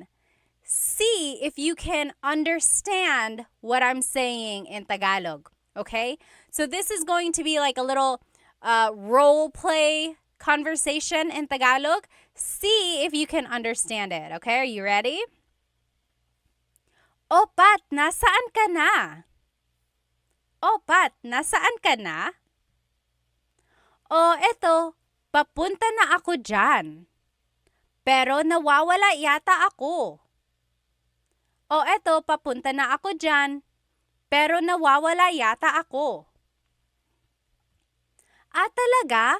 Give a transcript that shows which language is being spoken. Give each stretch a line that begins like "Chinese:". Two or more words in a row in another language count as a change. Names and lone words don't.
English: See if you can understand what I'm saying in Tagalog, okay? So this is going to be like a little role play conversation in Tagalog. See if you can understand it, okay? Are you ready?
Filipino: O Pat, nasaan ka na? O Pat, nasaan ka na? O eto, papunta na ako dyan. Pero nawawala yata ako. O eto, papunta na ako dyan. Pero nawawala yata ako. Talaga?